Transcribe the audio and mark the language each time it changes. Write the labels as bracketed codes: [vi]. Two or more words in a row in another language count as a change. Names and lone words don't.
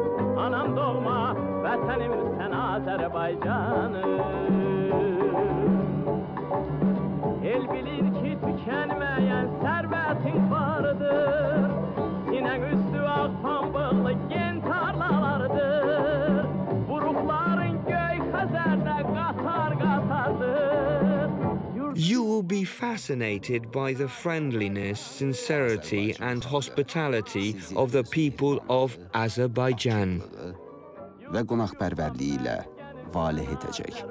[az] Anam doğma, vətənim sən Azərbaycanım. El bilir ki, tükənməyən sərvətin vardır. Sinən üstü ağ pambıqlı gen tarlalardır. Buruqların göy xəzərdə qatar-qatardır. [en] You will be fascinated by the friendliness, sincerity and hospitality of the people of Azerbaijan. [az] Və qonaqpərvərliyi ilə valeh edəcək.